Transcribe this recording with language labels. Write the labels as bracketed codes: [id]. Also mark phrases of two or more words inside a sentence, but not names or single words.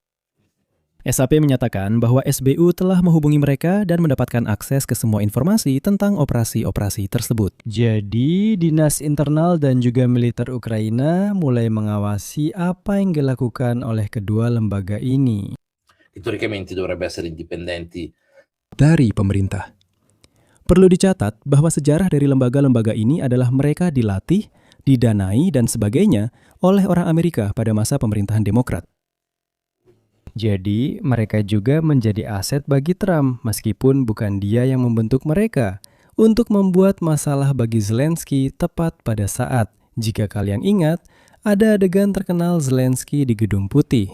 [id] SAP menyatakan bahwa SBU telah menghubungi mereka dan mendapatkan akses ke semua informasi tentang operasi-operasi tersebut. Jadi, dinas internal dan juga militer Ukraina mulai mengawasi apa yang dilakukan oleh kedua lembaga ini. [it] Teoricamente dovrebbe essere indipendenti [id] dari pemerintah. Perlu dicatat bahwa sejarah dari lembaga-lembaga ini adalah mereka dilatih, didanai, dan sebagainya oleh orang Amerika pada masa pemerintahan Demokrat. Jadi, mereka juga menjadi aset bagi Trump, meskipun bukan dia yang membentuk mereka, untuk membuat masalah bagi Zelensky tepat pada saat, jika kalian ingat, ada adegan terkenal Zelensky di Gedung Putih.